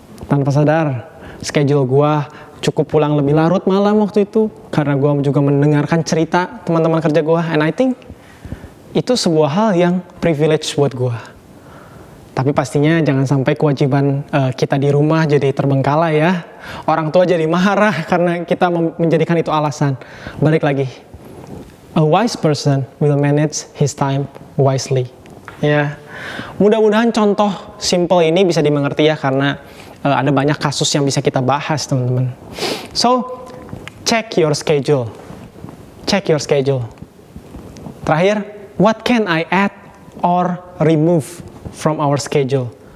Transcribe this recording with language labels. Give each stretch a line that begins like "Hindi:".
Indonesian: Tanpa sadar, schedule gua cukup pulang lebih larut malam waktu itu karena gua juga mendengarkan cerita teman-teman kerja gua,
English: and I think
Indonesian: itu sebuah hal yang privilege buat gua. Tapi pastinya jangan sampai kewajiban kita di rumah jadi terbengkalai ya. Orang tua jadi marah karena kita menjadikan itu alasan. Balik lagi,
English: a wise person will manage his time wisely.
Indonesian: Ya, mudah-mudahan contoh simple ini bisa dimengerti ya, karena ada banyak kasus yang bisa kita bahas teman-teman.
English: So, check your schedule. Check your schedule.
Indonesian: Terakhir,
English: what can I add or remove from our schedule?